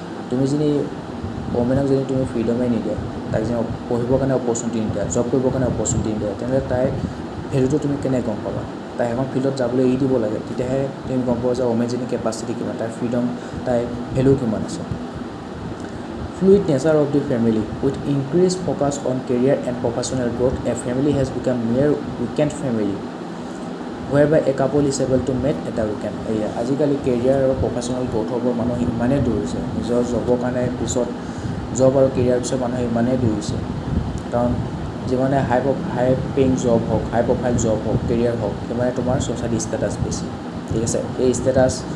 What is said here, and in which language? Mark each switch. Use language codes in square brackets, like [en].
[as] তুমি যদি ওমেনক যদি তুমি ফ্ৰীডমেই নিদিয়া, তাক যদি পঢ়িবৰ কাৰণে অপৰচুনিটি নিদিয়া, জব কৰিবৰ কাৰণে অপৰচুনিটি নিদিয়া, তেনেহ'লে তাইৰ ভেলুটো তুমি কেনেকৈ গম পাবা। তাই এখন ফিল্ডত যাবলৈ এৰি দিব লাগে, তেতিয়াহে তুমি গম পোৱা যে ওমেনজনীৰ কেপাচিটি কিমান, তাইৰ ফ্ৰীডম, তাইৰ ভেলু কিমান আছে। [en] Fluid nature of the family. With increased focus on career and professional growth, a family has become mere weekend family, whereby a couple is able to meet at a weekend. [as] আজিকালি career আৰু professional গ্ৰ'থৰ পৰা মানুহ ইমানেই দৌৰিছে, নিজৰ জবৰ কাৰণে পিছত job আৰু কেৰিয়াৰ পিছত মানুহ ইমানেই দৌৰিছে, কাৰণ যিমানে হাই পেইং জব হওক, হাই প্ৰফাইল জব হওক, কেৰিয়াৰ হওক, সিমানে তোমাৰ ছ'চাইটি ষ্টেটাছ বেছি, ঠিক আছে। এই ষ্টেটাছ